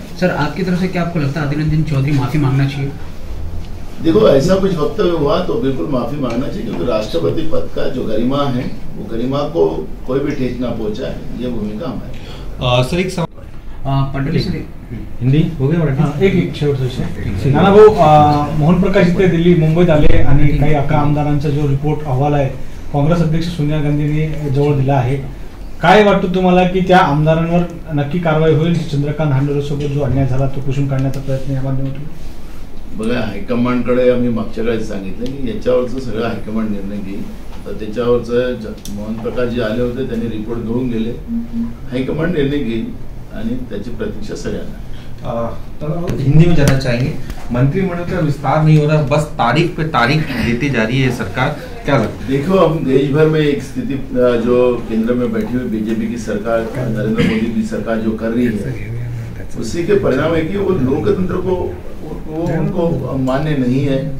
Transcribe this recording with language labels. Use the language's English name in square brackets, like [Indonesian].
[Hindi] Sir आपकी तरफ से क्या आपको लगता है अधीर रंजन चौधरी माफी मांगना चाहिए? देखो, ऐसा कुछ वक्तव्य हुआ तो बिल्कुल माफी मांगना चाहिए, क्योंकि राष्ट्रपति पद का जो गरिमा है, वो गरिमा को कोई भी ठेस ना पहुंचाए, ये भूमिका हमारी। सर एक पटेल से हिंदी हो गया? [Marathi] एक शेवटचा विषय नाना भाऊ, मोहन प्रकाश इथे दिल्ली मुंबईत आले आणि काही 11 आमदारांचा जो रिपोर्ट अहवाल आहे काँग्रेस अध्यक्ष सोनिया गांधींनी जवळ दिला आहे, काय वाटतं तुम्हाला की त्या आमदारांवर नक्की कारवाई होईल? चंद्रकांत हांडोरेसोबत जो अन्याय झाला तो पुसून काढण्याचा प्रयत्न या माध्यमातून? बघा, हायकमांडकडे आम्ही मागच्या वेळेस सांगितलं की याच्यावरचं सगळं हायकमांड निर्णय घेईल. तर त्याच्यावरचं मोहन प्रकाश जी आले होते त्यांनी रिपोर्ट घेऊन गेले, हाईकमांड निर्णय घेईल आणि त्याची प्रतीक्षा सगळ्यांना. [Hindi] तो हिंदी में जाना चाहेंगे, मंत्रिमंडल का विस्तार नहीं हो रहा, बस तारीख पे तारीख देती जा रही है सरकार, क्या लगता है? देखो, हम देश भर में एक स्थिति जो केंद्र में बैठी हुई बीजेपी की सरकार, नरेंद्र मोदी की सरकार जो कर रही है, उसी के परिणाम है कि वो लोकतंत्र को वो उनको मान्य नहीं है.